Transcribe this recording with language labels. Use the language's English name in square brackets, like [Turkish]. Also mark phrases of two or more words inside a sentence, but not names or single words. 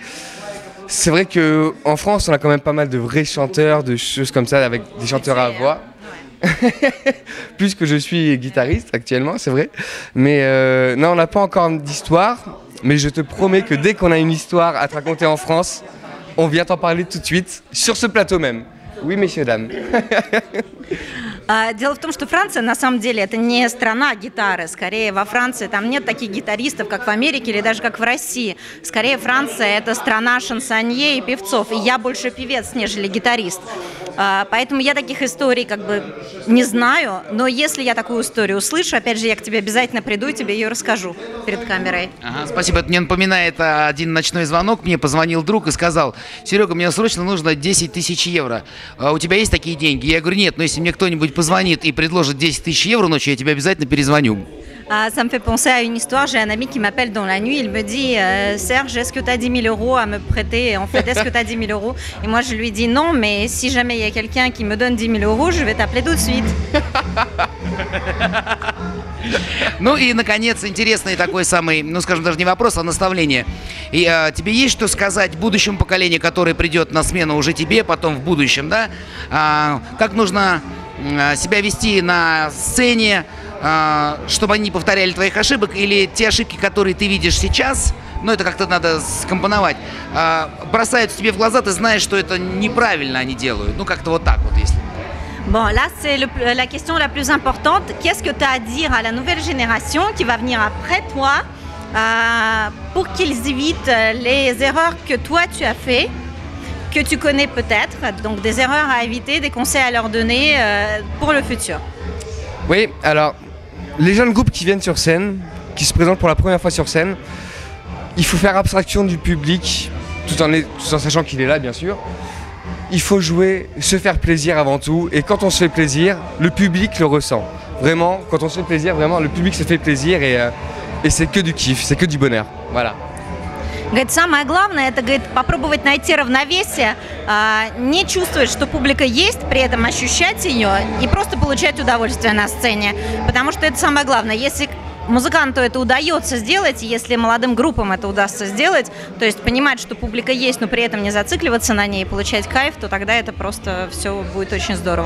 [French] C'est vrai qu'en France, on a quand même pas mal de vrais chanteurs, de choses comme ça, avec des chanteurs à voix. Puisque je suis guitariste actuellement, c'est vrai. Mais non, on n'a pas encore d'histoire. Mais je te promets que dès qu'on a une histoire à te raconter en France, on vient t'en parler tout de suite, sur ce plateau même. Oui, messieurs, dames. [Russian] Дело в том, что Франция на самом деле это не страна гитары. Скорее, во Франции там нет таких гитаристов, как в Америке или даже как в России. Скорее, Франция это страна шансонье и певцов. И я больше певец, нежели гитарист. Поэтому я таких историй как бы не знаю. Но если я такую историю услышу, опять же, я к тебе обязательно приду и тебе ее расскажу перед камерой. Ага, спасибо. Это мне напоминает один ночной звонок. Мне позвонил друг и сказал: Серега, мне срочно нужно 10 тысяч евро. У тебя есть такие деньги? Я говорю: нет, но если мне кто-нибудь позвонит и предложит 10 тысяч евро ночью, я тебе обязательно перезвоню. [French] Ça me fait penser à une histoire. J'ai un ami qui m'appelle dans la nuit. Il me dit Serge, est-ce que tu as 10 000 euros à me prêter? En fait, est-ce que tu as 10 000 euros? Et moi, je lui dis non, mais si jamais il y a quelqu'un qui me donne 10 000 euros, je vais t'appeler tout de suite. [Russian] Ну и, наконец, интересный такой самый, ну, скажем, даже не вопрос, а наставление. И тебе есть что сказать будущему поколению, которое придет на смену уже тебе, потом в будущем, да? Как нужно себя вести на сцене, чтобы они не повторяли твоих ошибок, или те ошибки, которые ты видишь сейчас, ну, это как-то надо скомпоновать, бросаются тебе в глаза, ты знаешь, что это неправильно они делают. Ну, как-то вот так вот, если... [French] Bon, là, c'est la question la plus importante. Qu'est-ce que tu as à dire à la nouvelle génération qui va venir après toi pour qu'ils évitent les erreurs que toi tu as fait, que tu connais peut-être, donc des erreurs à éviter, des conseils à leur donner pour le futur? Oui, alors, les jeunes groupes qui viennent sur scène, qui se présentent pour la première fois sur scène, il faut faire abstraction du public, tout en sachant qu'il est là, bien sûr. Il faut jouer, se faire plaisir avant tout, et quand on se fait plaisir, le public le ressent. Vraiment, quand on se fait plaisir, vraiment, le public se fait plaisir, et c'est que du kiff, c'est que du bonheur. Voilà. [Russian] Говорит, самое главное, это, говорит, попробовать найти равновесие, не чувствовать, что публика есть, при этом ощущать ее и просто получать удовольствие на сцене. Потому что это самое главное. Если музыканту это удается сделать, если молодым группам это удастся сделать, то есть понимать, что публика есть, но при этом не зацикливаться на ней и получать кайф, то тогда это просто все будет очень здорово.